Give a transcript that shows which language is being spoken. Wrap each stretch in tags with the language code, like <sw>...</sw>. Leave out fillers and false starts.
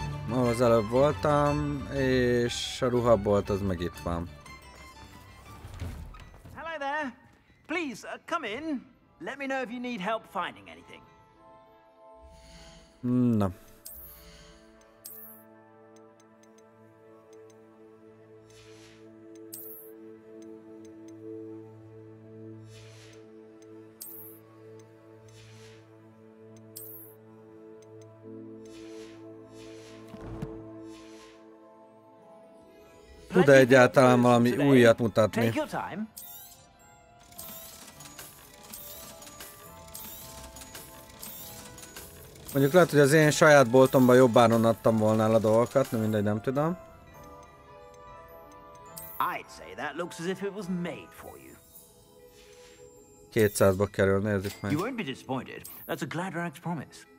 <hu>Ahol az előbb voltam, és a ruhabolt az meg itt van.</hu> <en>Hello there. Please, come in. Let me know if you need help finding anything.</en> <hu>Na. Tud-e egyáltalán valami újat mutatni? Mondjuk lehet, hogy az én saját boltomban jobb áron adtam volna el a dolgokat, de mindegy, nem tudom.</hu> <en>I'd say that looks as if it was made for you.</en> <hu>200-ba kerül, nézzük meg.</hu> <en>You won't be disappointed. That's a Gladrag's promise.</en>